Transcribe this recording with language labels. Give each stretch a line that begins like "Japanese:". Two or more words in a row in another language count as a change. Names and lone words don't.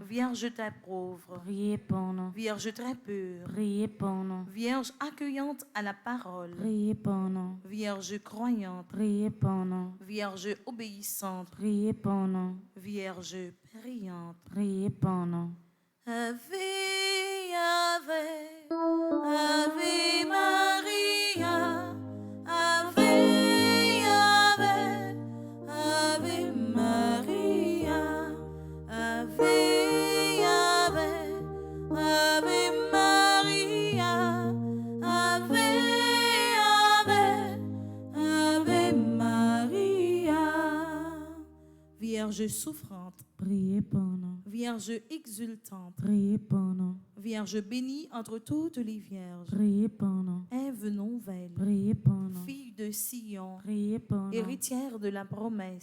French: Vierge très pauvre, priez pour nous, Vierge très pure, priez pour nous, Vierge accueillante à la parole, priez pour nous, Vierge croyante, priez pour nous, Vierge obéissante, priez pour nous, Vierge priante. priez pour nous.
Latin: Ave, Ave, Ave Maria, Ave, Ave, Ave Maria, Ave, Ave, Ave Maria, Ave, Ave, Ave Maria.
French: Vierge souffrante, Priez pour nous, Vierge exultante, priez pour nous, Vierge bénie entre toutes les vierges, priez pour nous, Ève nouvelle, priez pour nous, fille de Sion, priez pour nous, héritière de la promesse,